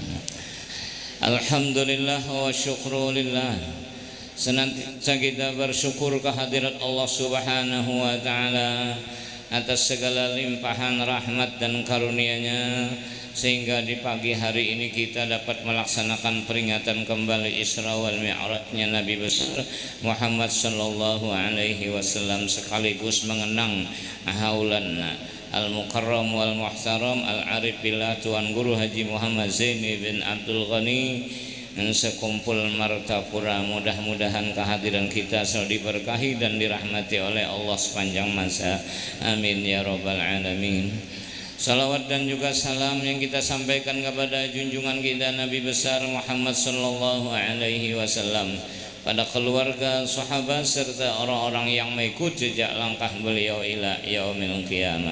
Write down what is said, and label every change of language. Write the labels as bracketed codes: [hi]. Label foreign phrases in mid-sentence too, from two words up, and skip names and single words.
[ar] الحمد لله وشكر لله, [id] senantiasa kita bersyukur kehadirat Allah [ar] سبحانه وتعالى [id] atas segala limpahan rahmat dan karunia-Nya, sehingga di pagi hari ini kita dapat melaksanakan peringatan kembali Isra wal Mi'rajnya Nabi besar Muhammad [ar] صلى الله عليه وسلم, [id] sekaligus mengenang haulan [ar] المكرم والمحترم العارف بالله [id] Tuan Guru Haji Muhammad Zaini bin Abdul Ghani sekumpul martapura. Mudah-mudahan kehadiran kita selalu diberkahi dan dirahmati oleh Allah sepanjang masa. [ar] آمين يا رب العالمين. [id] Salawat dan juga salam yang kita sampaikan kepada junjungan kita Nabi besar Muhammad [ar] صلى الله عليه وسلم, [id] pada keluarga, sahabat serta orang-orang yang mengikuti jejak langkah beliau [ar] إلى يوم القيامة.